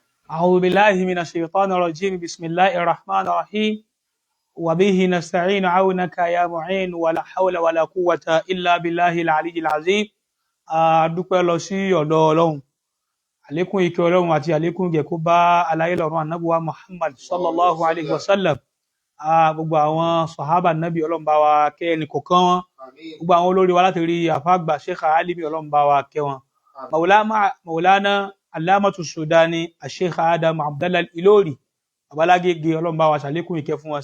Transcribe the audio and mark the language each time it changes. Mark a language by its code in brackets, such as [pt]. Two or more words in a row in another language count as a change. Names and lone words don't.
[ar] أعوذ بالله من الشيطان الرجيم بسم الله الرحمن الرحيم وبه نستعين عونك يا معين ولا حول ولا قوة إلا بالله العلي العظيم [yo] dúpẹ́ lọ sí ọ̀dọ̀ Ọlọ́run àlékún ìkẹ́ Ọlọ́run àti àlékún ìgẹ̀ kó bá aláyé lọ́run ànábì wa Muhammad [ar] صلى الله عليه وسلم [yo] gbogbo àwọn sàhábà nábì Ọlọ́run bá wa kẹ́ ẹnì kọ̀ọ̀kan wọn gbogbo àwọn olórí wa láti rí àfáàgbà Sheikh Alimi Ọlọ́run bá wa kẹ́ wọn Maulana Alamatu Sudani Sheikh Adam Abdallah Ilori Babalagege Ọlọ́run bá wa ṣàlékún ìkẹ́ fún wọn